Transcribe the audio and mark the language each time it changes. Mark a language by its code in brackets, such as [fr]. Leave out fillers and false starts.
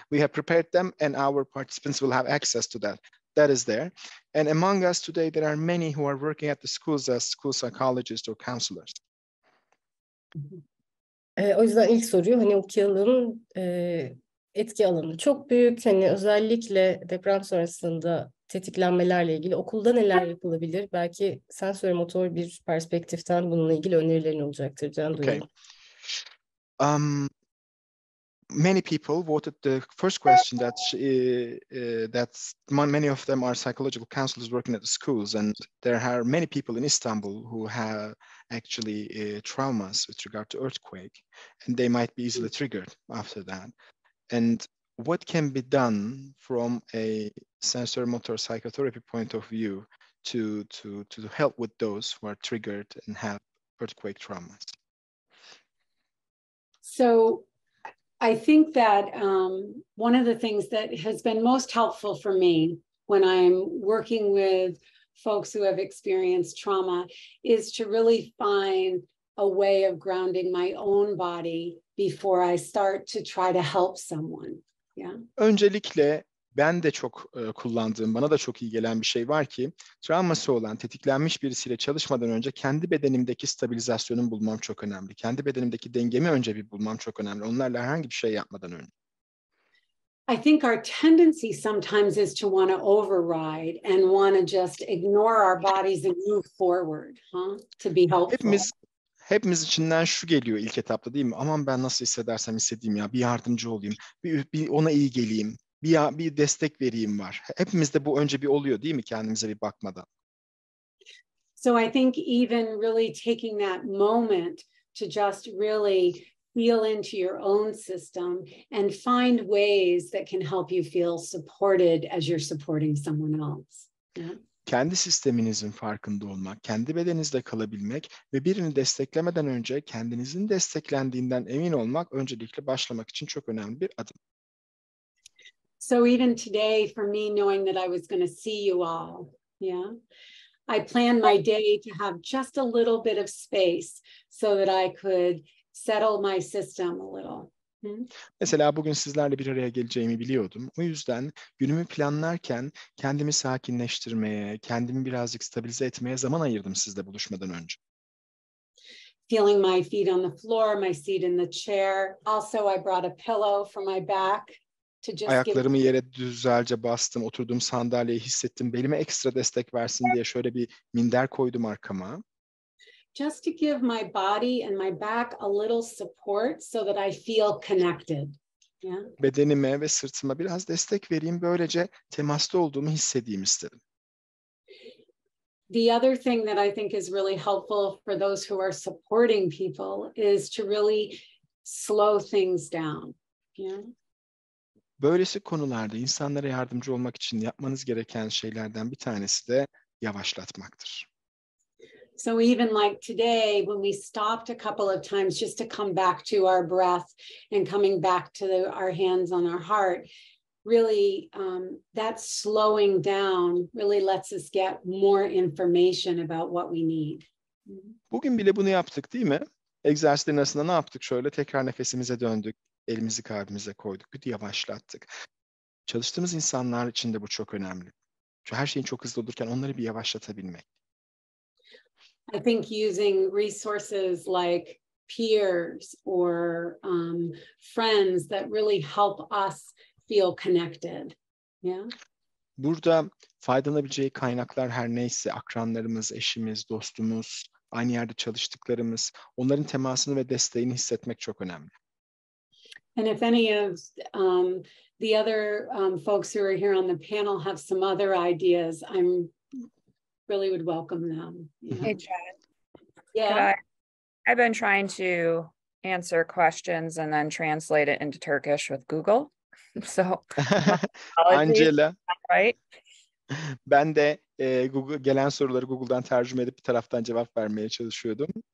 [en] We have prepared them, and our participants will have access to that. That is there. And among us today, there are many who are working at the schools as school psychologists or counselors. [tr] O yüzden ilk soruyu hani okuyalım. Etki alanı çok büyük. Hani özellikle deprem sonrasında tetiklenmelerle ilgili okulda neler yapılabilir? Belki Sensorimotor bir perspektiften bununla ilgili önerilerin olacaktır. Can [en] Okay. [tr] duyalım. [en] Many people voted the first question that many of them are psychological counselors working at the schools, and there are many people in Istanbul who have actually traumas with regard to earthquake, and they might be easily triggered after that. And what can be done from a sensorimotor psychotherapy point of view to help with those who are triggered and have earthquake traumas? So I think that one of the things that has been most helpful for me when I'm working with folks who have experienced trauma is to really find a way of grounding my own body before I start to try to help someone. Yeah. [tr] Öncelikle ben de çok kullandığım, bana da çok iyi gelen bir şey var ki, travması olan, tetiklenmiş birisiyle çalışmadan önce kendi bedenimdeki stabilizasyonumu bulmam çok önemli. Kendi bedenimdeki dengemi önce bir bulmam çok önemli. Onlarla herhangi bir şey yapmadan önce. [en] I think our tendency sometimes is to want to override and want to just ignore our bodies and move forward, to be helpful. [tr] Hepimiz içinden şu geliyor ilk etapta, değil mi? Aman ben nasıl hissedersem hissedeyim ya, bir yardımcı olayım, bir ona iyi geleyim, bir destek vereyim var. Hepimizde bu önce bir oluyor, değil mi, kendimize bir bakmadan? [en] So I think even really taking that moment to just really feel into your own system and find ways that can help you feel supported as you're supporting someone else. Yeah. [tr] Kendi sisteminizin farkında olmak, kendi bedeninizde kalabilmek ve birini desteklemeden önce kendinizin desteklendiğinden emin olmak öncelikle başlamak için çok önemli bir adım. [en] So even today, for me, knowing that I was going to see you all, yeah, I planned my day to have just a little bit of space so that I could settle my system a little. [tr] Mesela bugün sizlerle bir araya geleceğimi biliyordum. O yüzden günümü planlarken kendimi sakinleştirmeye, kendimi birazcık stabilize etmeye zaman ayırdım sizle buluşmadan önce. [en] Feeling my feet on the floor, my seat in the chair. Also, I brought a pillow for my back to just give. [tr] Ayaklarımı yere güzelce bastım, oturduğum sandalyeyi hissettim. Belime ekstra destek versin diye şöyle bir minder koydum arkama. [en] Just to give my body and my back a little support so that I feel connected. Yeah. [tr] Bedenime ve sırtıma biraz destek vereyim. Böylece temasta olduğumu hissedeyim istedim. [en] The other thing that I think is really helpful for those who are supporting people is to really slow things down. Yeah. [tr] Böylesi konularda insanlara yardımcı olmak için yapmanız gereken şeylerden bir tanesi de yavaşlatmaktır. [en] So even like today, when we stopped a couple of times just to come back to our breath and coming back to our hands on our heart, really that slowing down really lets us get more information about what we need. [tr] Bugün bile bunu yaptık değil mi? Egzersizlerin arasında ne yaptık? Şöyle tekrar nefesimize döndük, elimizi kalbimize koyduk, bir yavaşlattık. Çalıştığımız insanlar için de bu çok önemli. Çünkü her şeyin çok hızlı olurken onları bir yavaşlatabilmek. [en] I think using resources like peers or friends that really help us feel connected. Yeah. [tr] Burada faydalanabileceği kaynaklar her neyse, akranlarımız, eşimiz, dostumuz, aynı yerde çalıştıklarımız, onların temasını ve desteğini hissetmek çok önemli. [en] And if any of the other folks who are here on the panel have some other ideas, I'm really would welcome them. You know? Hey, Chad. Yeah. I've been trying to answer questions and then translate it into Turkish with Google. So, Angela, right? [tr] ben de Google gelen soruları Google'dan tercüme edip bir taraftan cevap vermeye çalışıyordum.